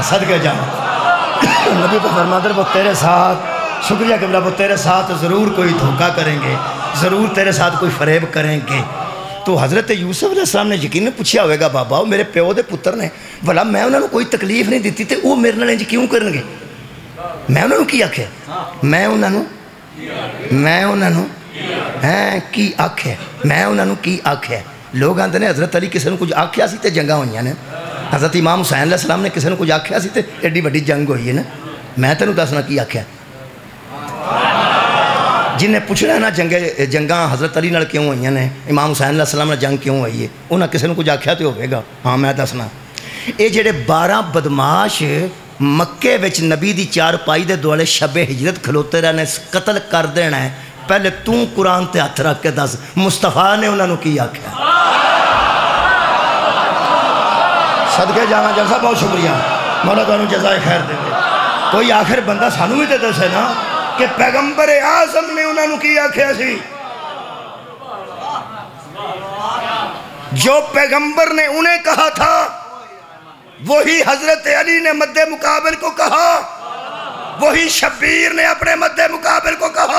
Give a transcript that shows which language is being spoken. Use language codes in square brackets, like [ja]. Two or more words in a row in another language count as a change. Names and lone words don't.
[ur] صدقے جانا نبی کو فرماتا ہے وہ تیرے ساتھ، شکریہ قبلہ، وہ تیرے ساتھ ضرور کوئی دھوکہ کریں گے، ضرور تیرے ساتھ کوئی فریب کریں گے۔ [pa] تو حضرت یوسف علیہ السلام نے یقین پوچھا ہوئے گا بابا وہ میرے پیو دے پتر نے، بھلا میں انہوں نے کوئی تکلیف نہیں دیتی تے وہ میرے نال انج کیوں کرن گے؟ میں انہوں نے کی آکھیا، میں انہوں نے کی آکھیا، میں انہوں نے کی آکھیا۔ لوگ آندے نے حضرت علی کسی نے کچھ آکھیا سی تے جنگاں ہوئیاں نے، حضرت امام حسین علیہ السلام نے کسی نے کچھ آکھیا سی تے ایڈی بڑی جنگ ہوئی ہے نا۔ میں تینوں دسنا کی آکھیا، جنہیں پوچھنا ہے نا جنگاں حضرت علی نال کیوں ہوئیاں نے، امام حسین علیہ السلام نے جنگ کیوں ہوئی ہے، انہاں کسی نے کچھ آکھیا تو ہوئے گا۔ ہاں میں دسنا، اے جڑے 12 بدماش مکے وچ نبی دی چارپائی دے دوالے شب ہجرت کھلوتے رہنے، قتل کر دینا ہے، پہلے توں قرآن تے ہاتھ رکھ کے دس مصطفیٰ نے انہوں نے کی آکھیا؟ صدقے جانا جلسہ بہت شکریہ، مولا تعالیٰ جزائے خیر دے دے۔ کوئی آخر بندہ سانو بھی تے دسے نا کہ پیغمبر اعظم نے انہوں نے کی آکھیا سی؟ [ur] جو پیغمبر نے انہیں کہا تھا وہی حضرت علی نے مد مقابل کو کہا، وہی شبیر نے اپنے مد مقابل کو کہا۔